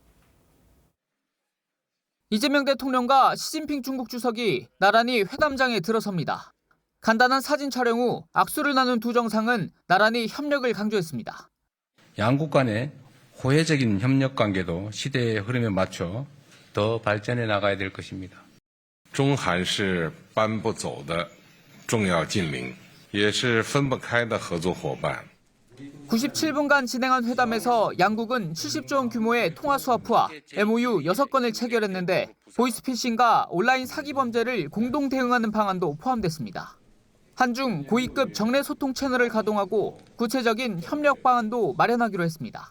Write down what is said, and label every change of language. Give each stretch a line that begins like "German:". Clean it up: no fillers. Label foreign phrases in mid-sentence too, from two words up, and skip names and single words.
Korean: 이재명 대통령과 시진핑 중국 주석이 나란히 회담장에 들어섭니다. 간단한 사진 촬영 후 악수를 나눈 두 정상은 나란히 협력을 강조했습니다. 양국 간의 호혜적인 협력 관계도 시대의 흐름에 맞춰 더 발전해 나가야 될 것입니다.
Chinese: 中韩是搬不走的重要近邻，也是分不开的合作伙伴。
Korean: 97분간 진행한 회담에서 양국은 70조 원 규모의 통화 스와프와 MOU 6건을 체결했는데 보이스피싱과 온라인 사기 범죄를 공동 대응하는 방안도 포함됐습니다. 한중 고위급 정례 소통 채널을 가동하고 구체적인 협력 방안도 마련하기로 했습니다.